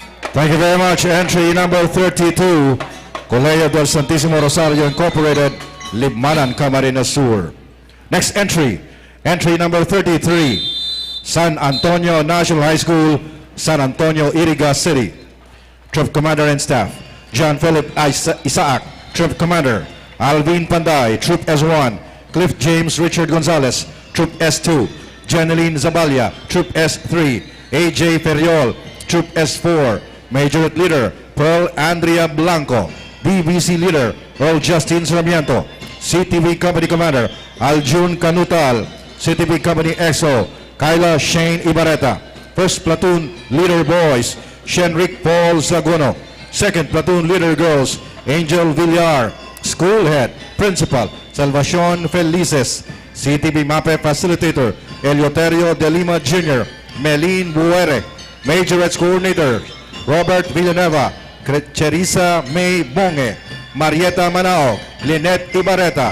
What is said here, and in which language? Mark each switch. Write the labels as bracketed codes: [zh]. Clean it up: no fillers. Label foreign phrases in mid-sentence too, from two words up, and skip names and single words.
[en] Thank you very much. Entry number 32, Colegio del Santissimo Rosario Incorporated, Libmanan, Camarines Sur. Next entry, entry number 33, San Antonio National High School, San Antonio, Iriga City. Troop Commander and Staff, John Philip Isaac, Troop Commander. Alvin Panday, Troop S1. Cliff James Richard Gonzalez, Troop S2. Janeline Zabalia, Troop S3. AJ Ferriol, Troop S4. Major Leader, Pearl Andrea Blanco. BBC Leader, Earl Justin Sarmiento. CTP Company Commander, Aljun Canutal. CTP Company XO, Kyla Shane Ibareta. First Platoon Leader Boys, Shenrick Paul Saguno. Second Platoon Leader Girls, Angel Villar. School Head, Principal, Salvacion Felices. CTP MAPEH Facilitator, Eleuterio de Lima Jr., Melin Buere. Majorettes Coordinator, Robert Villanueva, Cherisa May Bonge, Marieta Manao, Lynette Ibareta.